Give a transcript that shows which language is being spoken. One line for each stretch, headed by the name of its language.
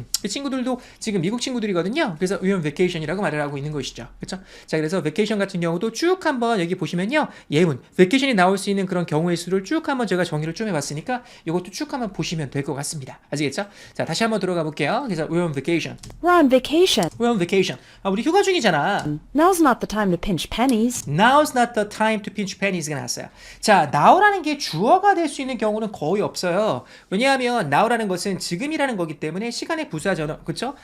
Korean: 이 친구들도 지금 미국 친구들이거든요. 그래서
English: we're on vacation
Korean: 이라고 말을 하고 있는 것이죠. 그렇죠? 자, 그래서 vacation 같은 경우도 쭉 한번 여기 보시면요 예문 vacation이 나올 수 있는 그런 경우의 수를 쭉 한번 제가 정의를 좀 해봤으니까 이것도 쭉 한번 보시면 될 것 같습니다. 아시겠죠? 자, 다시 한번 들어가 볼게요. 그래서
English: we're on vacation. We're on vacation. We're on vacation.
Korean: 우리 휴가 중이잖아.
English: Now's not the time to pinch pennies. Now's not the time to pinch pennies가
Korean: 나왔어요. 자, now라는 게 주어가 될 수 있는 경우는 거의 없어요. 왜냐하면 now라는 것은 지금이라는 거기 때문에 시간의 부사 전어, 그렇죠?